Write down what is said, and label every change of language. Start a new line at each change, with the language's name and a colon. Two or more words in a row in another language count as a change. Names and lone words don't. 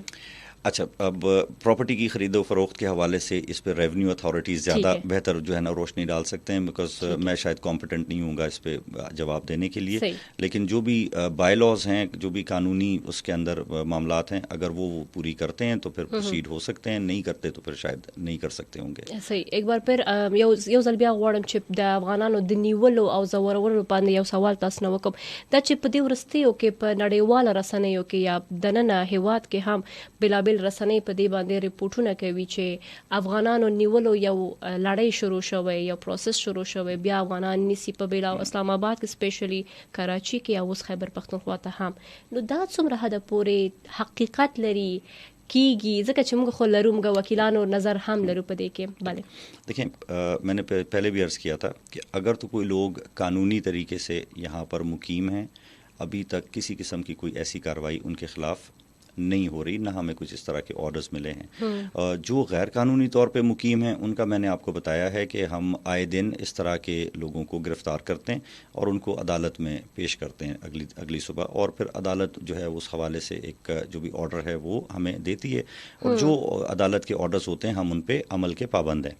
Urdu: اچھا، اب پراپرٹی کی خرید و فروخت کے حوالے سے اس پہ
English: revenue authorities
Urdu: زیادہ بہتر جو ہے نا روشنی ڈال سکتے ہیں، بیکاز میں شاید کمپیٹنٹ نہیں ہوں گا اس پہ جواب دینے کے لیے. لیکن جو بھی
English: bylaws
Urdu: ہیں، جو بھی قانونی اس کے اندر معاملات ہیں، اگر وہ پوری کرتے ہیں تو پھر پروسیڈ ہو سکتے ہیں، نہیں کرتے تو پھر شاید نہیں کر سکتے ہوں گے. صحیح. ایک بار پھر
Pashto: یو ځل بیا غواړم چې د افغانانو د نیولو او ځورولو باندې یو سوال تاسو نه وکړم، دا چې په دې وروستیو کې په نړیواله رسنیو کې یا دننه هیواد کې هم بلابل رسنۍ په دې باندې رپورټونه کوي چې افغانانو نیولو یو لړۍ شروع شوی، یو پروسس شروع شوی، بیا افغانان نیسي په بیلا اسلام آباد کې سپیشلی کراچي کې او اوس خیبر پختونخوا ته هم. نو دا څومره حده پورې حقیقت لري کیږي؟ ځکه چې موږ خو لرو، موږ وکیلانو نظر هم لرو په دې کې. بله،
Urdu: دیکھیں میں نے پہلے بھی عرض کیا تھا کہ اگر تو کوئی لوگ قانونی طریقے سے یہاں پر مقیم ہیں، ابھی تک کسی قسم کی کوئی ایسی کارروائی ان کے خلاف نہیں ہو رہی، نہ ہمیں کچھ اس طرح کے آرڈرز ملے ہیں. جو غیر قانونی طور پہ مقیم ہیں ان کا میں نے آپ کو بتایا ہے کہ ہم آئے دن اس طرح کے لوگوں کو گرفتار کرتے ہیں اور ان کو عدالت میں پیش کرتے ہیں اگلی صبح، اور پھر عدالت جو ہے اس حوالے سے ایک جو بھی آرڈر ہے وہ ہمیں دیتی ہے، اور جو عدالت کے آرڈرز ہوتے ہیں ہم ان پہ عمل کے پابند ہیں.